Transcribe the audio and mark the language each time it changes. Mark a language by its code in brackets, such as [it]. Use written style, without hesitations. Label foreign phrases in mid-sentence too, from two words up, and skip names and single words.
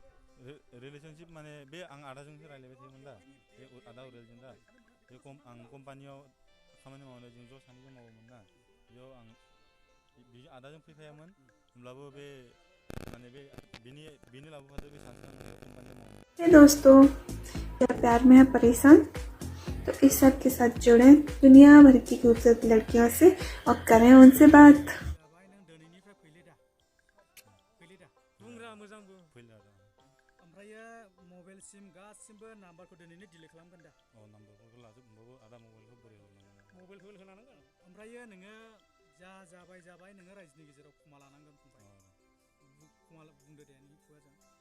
[brx] रिलेसनशिप माने बे आं आदाजोंसो रायज्लायबाय थायोमोन दा बे आदा उरेलजों दा बे आं कम्पानियाव खामानि मावनाय जों ज' सानैजों मावोमोन ना बेयाव आं बे आदाजों फैफायामोन होमब्लाबो बे माने बे बिनि लाबोफादो बे सानसे [hi] हे दोस्तों, क्या प्यार में है परेशान? तो इस सब के साथ जुड़े दुनिया भर की खूबसूरत लड़कियों से और करें उनसे बात। [brx] नों दिनैनिफ्राय फैले दा बुंग्रा मोजां बुं फैला आदा ओमफ्रायो मबाइल सिम गासिबो नाम्बारखौ दिनैनो डिलिट खालामगोन दा नाम्बारफोरखौ लाजोबबाबो आदा मबाइलखौ बोरै हरनांगोन मबाइल होलानांगोन ओमफ्रायो नोङो जाबाय नोङो रायजोनि गेजेराव क्षमा लानांगोन फंबाय क्षमा बुंदो दे नोंनि खुगाजों